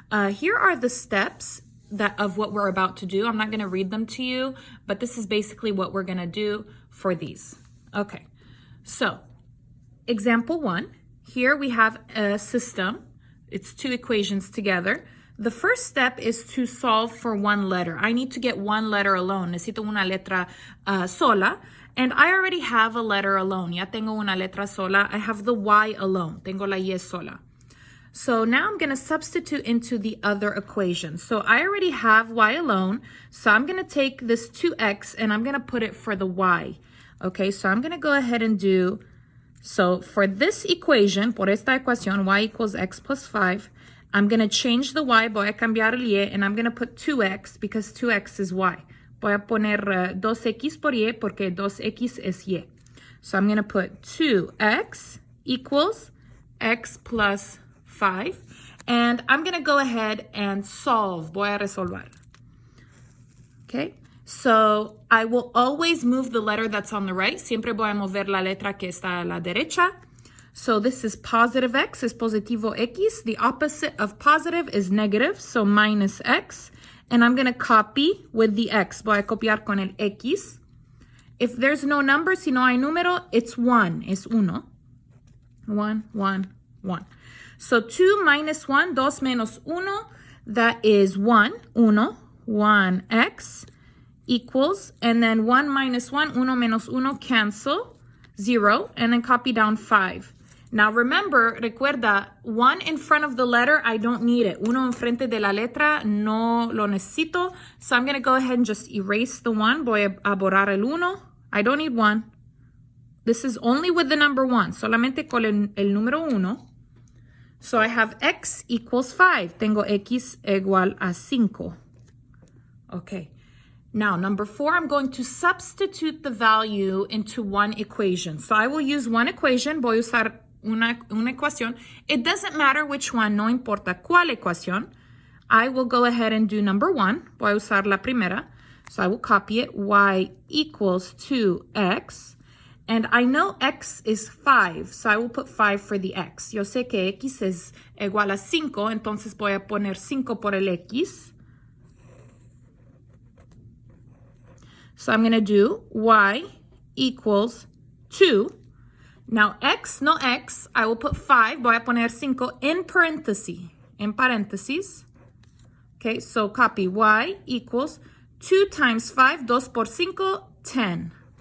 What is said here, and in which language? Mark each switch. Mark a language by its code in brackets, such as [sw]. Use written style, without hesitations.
[en] Here are the steps of what we're about to do. I'm not going to read them to you, but this is basically what we're going to do for these. Okay, so example 1. Here we have a system. It's two equations together. The first step is to solve for one letter. I need to get one letter alone. [es] Necesito una letra sola. [en] And I already have a letter alone. [es] Ya tengo una letra sola. [en] I have the Y alone. [es] Tengo la Y sola. [en] So now I'm going to substitute into the other equation. So I already have Y alone. So I'm going to take this 2x and I'm going to put it for the Y. Okay, so I'm going to go ahead and do... So for this equation, [es] por esta ecuación, [en] y equals x plus 5, I'm going to change the y, [es] voy a cambiar el y, [en] and I'm going to put 2x because 2x is y. [es] Voy a poner 2x por y porque 2x es y. [en] So I'm going to put 2x equals x plus 5. And I'm going to go ahead and solve. [es] Voy a resolver. [en] Okay? So I will always move the letter that's on the right. [es] Siempre voy a mover la letra que está a la derecha. [en] So this is positive x, is positivo x. The opposite of positive is negative, so minus x. And I'm going to copy with the x. [es] Voy a copiar con el x. [en] If there's no number, [es] si no hay número, [en] it's 1. [es] Es uno. [en] 1, 1, 1. So 2 minus 1, [es] 2 menos 1, [en] that is 1. 1x. Equals, and then 1 minus 1, [es] 1 menos 1, [en] cancel, 0, and then copy down 5. Now remember, recuerda, 1 in front of the letter, I don't need it. [es] Uno enfrente de la letra, no lo necesito. [en] So I'm going to go ahead and just erase the 1. [es] Voy a borrar el 1. [en] I don't need 1. This is only with the number 1. [es] Solamente con el número 1. [en] So I have x equals 5. [es] Tengo x igual a 5. [en] Okay. Now, number 4, I'm going to substitute the value into one equation. So I will use one equation. [es] Voy a usar una ecuación. [en] It doesn't matter which one. [es] No importa cuál ecuación. [en] I will go ahead and do number 1. [es] Voy a usar la primera. [en] So I will copy it. Y equals 2x. And I know x is 5. So I will put 5 for the x. [es] Yo sé que x es igual a 5. Entonces voy a poner 5 por el x. [en] So I'm going to do y equals 2. Now x, no x, I will put 5. [es] Voy a poner 5 [en] in parentheses. [es] En paréntesis. [en] Okay, so copy y equals 2 times 5, [es] 2 por 5, [en] 10.